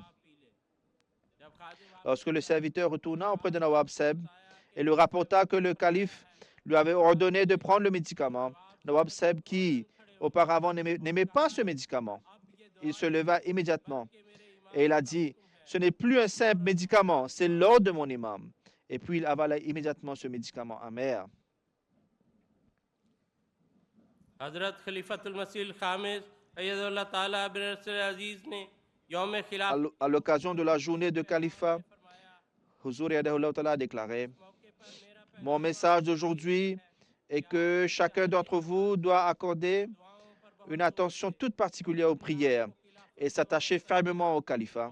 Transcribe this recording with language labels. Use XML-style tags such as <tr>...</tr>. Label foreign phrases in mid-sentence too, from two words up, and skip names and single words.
<fr>Lorsque le serviteur retourna auprès de Nawab Sahib et lui rapporta que le calife lui avait ordonné de prendre le médicament, Nawab Sahib, qui auparavant n'aimait pas ce médicament, il se leva immédiatement et il a dit, ce n'est plus un simple médicament, c'est l'ordre de mon imam. Et puis il avala immédiatement ce médicament amer.</fr> <ur>حضرت خلیفۃ المسیح خامس ایدہ اللہ تعالیٰ بن رسول عزیز نے یوم خلاف</ur> <fr>À l'occasion de la journée de Khalifa, Huzur</fr> <ar>يده الله تعالى</ar> <fr>a déclaré, mon message d'aujourd'hui est que chacun d'entre vous doit accorder une attention toute particulière aux prières et s'attacher fermement au califat.</fr>